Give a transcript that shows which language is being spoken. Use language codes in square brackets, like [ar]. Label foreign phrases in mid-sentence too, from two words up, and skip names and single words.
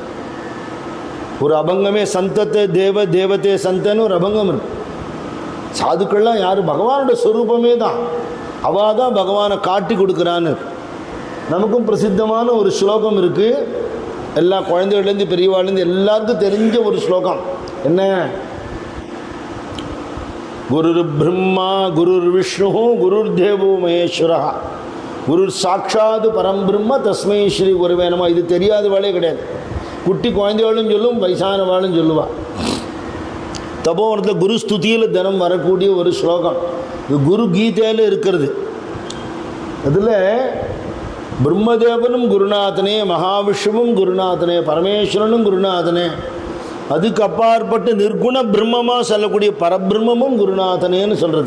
[ta] ஒரு அபங்கமே சந்தத்தை தேவ தேவதே சந்தன்னு ஒரு அபங்கம் இருக்கு. சாதுக்கள்லாம் யார்? பகவானோட ஸ்வரூபமே தான். அவள் தான் பகவானை காட்டி கொடுக்குறான்னு. நமக்கும் பிரசித்தமான ஒரு ஸ்லோகம் இருக்குது. எல்லா குழந்தைகள்லேருந்து பெரியவாள்லேருந்து எல்லாருக்கும் தெரிஞ்ச ஒரு ஸ்லோகம். என்ன? [sa] गुरुर् ब्रह्मा गुरुर् विष्णु गुरुर् देवो महेश्वरा गुरुर् साक्षात् परब्रह्म तस्मै श्री गुरवे नम. [ta] இது தெரியாதவாளே கிடையாது. குட்டி குழந்தைகளும் சொல்லும், வயசானவாளும் சொல்லுவாள். தபோவனத்தில் குரு ஸ்துதியில் தினம் வரக்கூடிய ஒரு ஸ்லோகம். இது குரு கீதையில் இருக்கிறது. அதில் பிரம்மதேவனும் குருநாதனே, மகாவிஷ்ணுவும் குருநாதனே, பரமேஸ்வரனும் குருநாதனே, அதுக்கு அப்பாற்பட்டு நிர்குண பிரம்மமாக சொல்லக்கூடிய பரபிரம்மமும் குருநாதனேன்னு சொல்கிறது.